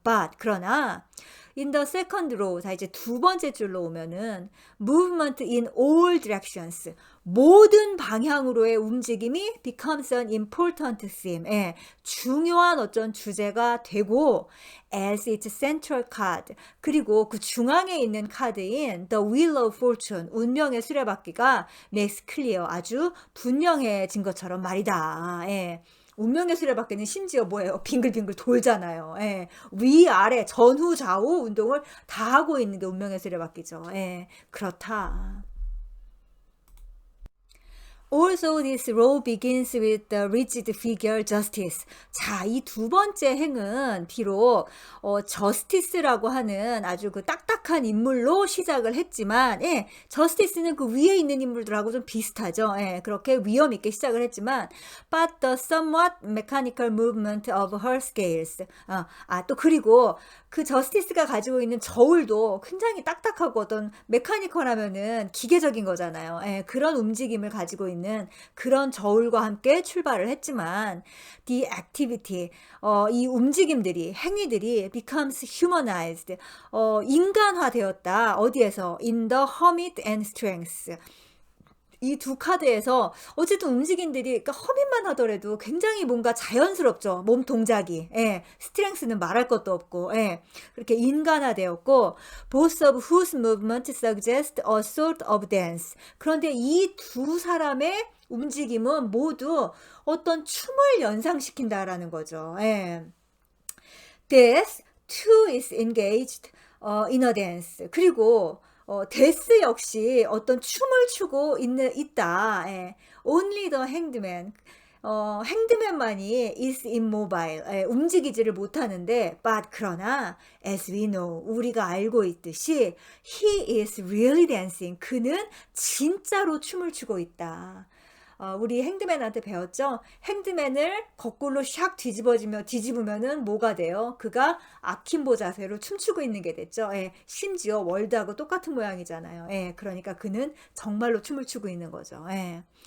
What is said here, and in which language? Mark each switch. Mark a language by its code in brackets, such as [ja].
[ko] But 그러나 [en] in the second row, [ko] 자 이제 두 번째 줄로 오면은 [en] movement in all directions, [ko] 모든 방향으로의 움직임이 [en] becomes an important theme, [ko] 중요한 어떤 주제가 되고 [en] as its central card, [ko] 그리고 그 중앙에 있는 카드인 [en] the wheel of fortune, [ko] 운명의 수레바퀴가 [en] makes clear, [ko] 아주 분명해진 것처럼 말이다. 운명의 수레바퀴는 심지어 뭐예요? 빙글빙글 돌잖아요. 위, 아래, 전후, 좌우 운동을 다 하고 있는 게 운명의 수레바퀴죠. 그렇다. [en] Also, this row begins with the rigid figure justice. [ko] 자, 이 두 번째 행은 비록 justice라고 하는 아주 그 딱딱한 인물로 시작을 했지만, justice는 그 위에 있는 인물들하고 좀 비슷하죠. 그렇게 위험 있게 시작을 했지만, [en] but the somewhat mechanical movement of her scales. [ko] 또 그리고 그 저스티스가 가지고 있는 저울도 굉장히 딱딱하고 어떤 메카니컬하면은 기계적인 거잖아요. 그런 움직임을 가지고 있는 그런 저울과 함께 출발을 했지만 [en] the activity, [ko] 이 움직임들이, 행위들이 [en] becomes humanized, [ko] 인간화되었다. 어디에서? [en] In the hermit and strength. [ko] 이 두 카드에서 어쨌든 움직임들이 그러니까 허민만 하더라도 굉장히 뭔가 자연스럽죠. 몸 동작이. 예. 스트렝스는 말할 것도 없고. 예. 그렇게 인간화되었고 [en] both of whose movement suggest a sort of dance. [ko] 그런데 이 두 사람의 움직임은 모두 어떤 춤을 연상시킨다라는 거죠. 예. [en] This too is engaged in a dance. [ko] 그리고 데스 역시 어떤 춤을 추고 있다. [en] 예. Only the hangman. 행드맨만이 is immobile. 예, [ko] 움직이지를 못하는데, [en] but 그러나 as we know, [ko] 우리가 알고 있듯이 [en] he is really dancing. [ko] 그는 진짜로 춤을 추고 있다. 우리 행드맨한테 배웠죠? 행드맨을 거꾸로 샥 뒤집으면은 뭐가 돼요? 그가 아킴보 자세로 춤추고 있는 게 됐죠. 예, 심지어 월드하고 똑같은 모양이잖아요. 예, 그러니까 그는 정말로 춤을 추고 있는 거죠. 예.